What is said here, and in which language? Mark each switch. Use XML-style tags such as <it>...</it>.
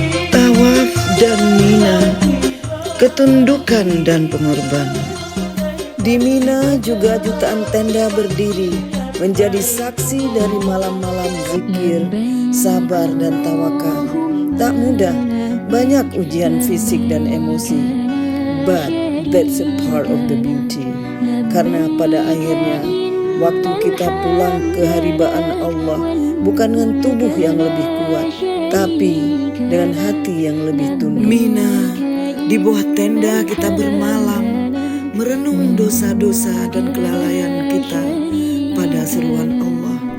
<id>Tawaf dan Mina, ketundukan dan pengorbanan. Di Mina juga jutaan tenda berdiri menjadi saksi dari malam-malam zikir, sabar dan tawakal. Tak mudah, banyak ujian fisik dan emosi.</id> <en>But that's a part of the beauty.</en> <id>Karena pada akhirnya waktu kita pulang ke haribaan Allah bukan dengan tubuh yang lebih kuat, tapi dengan hati yang lebih tunduk. Mina, di bawah tenda kita bermalam, merenung dosa-dosa dan kelalaian kita pada seruan Allah.</id>